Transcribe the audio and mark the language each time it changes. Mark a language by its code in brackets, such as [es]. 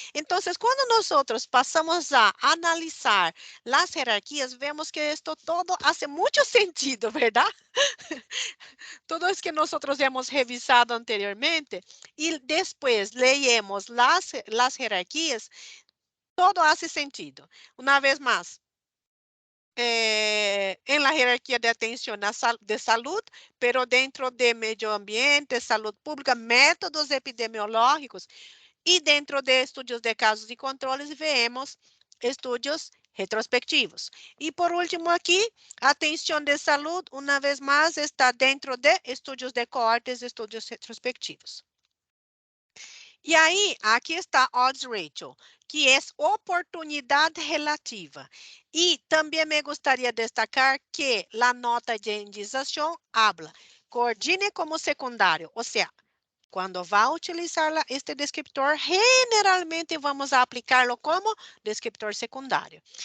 [pt] Então, quando nós passamos a analisar as hierarquias, vemos que isto todo hace muito sentido, ¿verdad? Tudo isso que nós hemos revisado anteriormente e depois leemos as hierarquias, todo hace sentido. [es] Uma vez mais, en la jerarquía de atención de salud, pero dentro de medio ambiente, salud pública, métodos epidemiológicos y dentro de estudios de casos y controles vemos estudios retrospectivos. Y por último aquí, atención de salud, una vez más, está dentro de estudios de cohortes, estudios retrospectivos. [pt] E aí, aqui está odds ratio, que é oportunidade relativa. E também me gostaria de destacar que a nota de indização habla, coordine como secundário, ou seja, quando vai utilizar este descriptor, [es] generalmente vamos a aplicarlo [pt] como descriptor secundário.